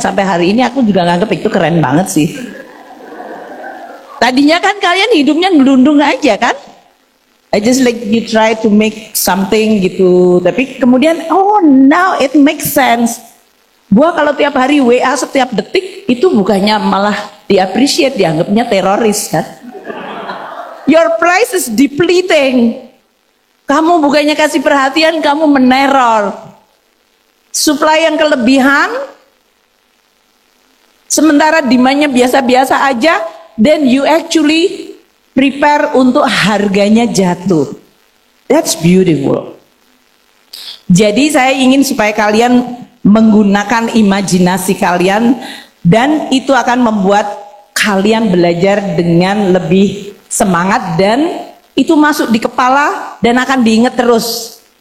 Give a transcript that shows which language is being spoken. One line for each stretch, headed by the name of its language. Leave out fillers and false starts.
Indonesian: Sampai hari ini aku juga nganggep itu keren banget sih. Tadinya kan kalian hidupnya ngelundung aja kan?
English: I just like you try to make something
Indonesian: gitu. Tapi kemudian
English: now it makes sense.
Indonesian: Gua kalau tiap hari WA setiap detik itu bukannya malah di-appreciate, dianggapnya teroris kan?
English: Your price is depleting.
Indonesian: Kamu bukannya kasih perhatian, kamu meneror. Supply yang kelebihan Sementara demandnya biasa-biasa aja,
English: then you actually prepare
Indonesian: untuk harganya jatuh.
English: That's beautiful.
Indonesian: Jadi saya ingin supaya kalian menggunakan imajinasi kalian, dan itu akan membuat kalian belajar dengan lebih semangat, dan itu masuk di kepala dan akan diingat terus.